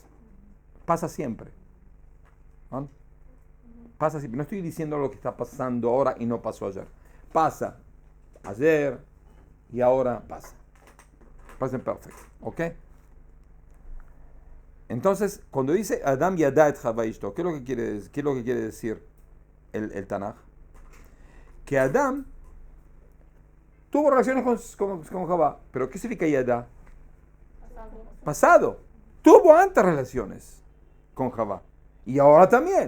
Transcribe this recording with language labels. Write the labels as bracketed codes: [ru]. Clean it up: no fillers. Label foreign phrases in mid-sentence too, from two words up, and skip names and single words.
[es] Pasa siempre. ¿No? Pasa siempre. No estoy diciendo algo que está pasando ahora y no pasó ayer. Pasa ayer y ahora pasa. [en] Present perfect. [es] ¿Ok? Entonces, cuando dice [he] אדם ידע את חוה אשתו, [es] ¿qué es lo que quiere decir el Tanaj? Que Adam tuvo relaciones con Java. ¿Pero qué significa yada? Pasado. Tuvo antes relaciones con Java. Y ahora también.